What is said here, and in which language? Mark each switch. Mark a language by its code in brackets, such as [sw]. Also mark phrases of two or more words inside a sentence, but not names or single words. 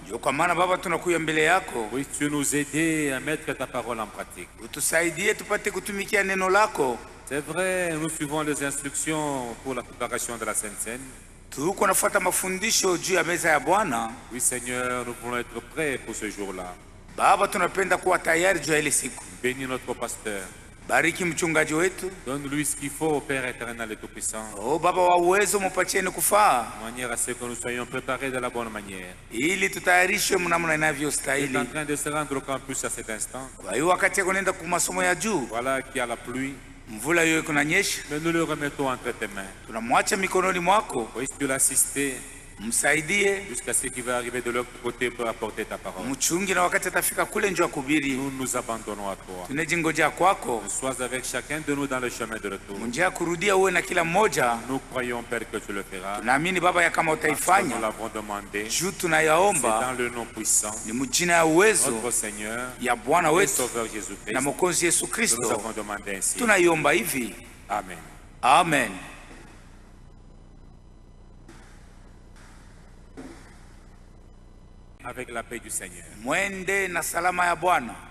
[fr] Puisses-tu nous aider à mettre ta parole en pratique. C'est vrai, nous suivons les instructions pour la préparation de la Sainte Seine. Oui, Seigneur, nous voulons être prêts pour ce jour-là. [sw] Baba, tunapenda kuwa tayari juu ya ile siku. [fr] Bénis notre pasteur. [sw] Bariki mchungaji wetu. [fr] Donne-lui ce qu'il faut au Père éternel et tout-puissant. [sw] Oh Baba wa uwezo, mpatieni kufaa. [fr] De manière à ce que nous soyons préparés de la bonne manière. [sw] Ili tutayarishwe mnamna [fr] Il est [sw] inavyostahili. [fr] en train de se rendre au campus à cet instant. [sw] Kwa hiyo wakati kunaenda kwa masomo ya juu, [fr] Voilà qu'il y a la pluie. [sw] mvula hiyo kunanyesha, [fr] Mais nous le remettons entre tes mains. [sw] tunamwacha mikononi mwako. [fr] Puisses-tu l'assister [sw] Msaidie, [fr] jusqu'à ce qui va arriver de l'autre côté pour apporter ta parole. [sw] mchungi, na wakati atafika kule njoo kuhubiri, [fr] Nous nous abandonnons à toi. [sw] tunajingojea kwako. [fr] Sois avec chacun de nous dans le chemin de retour. [sw] Njia ya kurudia uwe na kila mmoja. [fr] Nous croyons, Père, que tu le feras. [sw] Tunaamini Baba ya kama [fr] Parce que nous [sw] utaifanya. [fr] l'avons demandé. [sw] Juu [fr] C'est [sw] tunayaomba [fr] dans le nom puissant [sw] ni mjina ya uwezo [fr] notre Seigneur [sw] ya Bwana [fr] et [sw] wetu [fr] Sauveur Jésus-Christ. [sw] na Mwokozi Yesu [fr] Nous [sw] Kristo. [fr] avons demandé ainsi. [sw] Tunaiomba hivi. Amen. Amen. [fr] Avec la paix du Seigneur. [sw] Mwende na salama ya Bwana.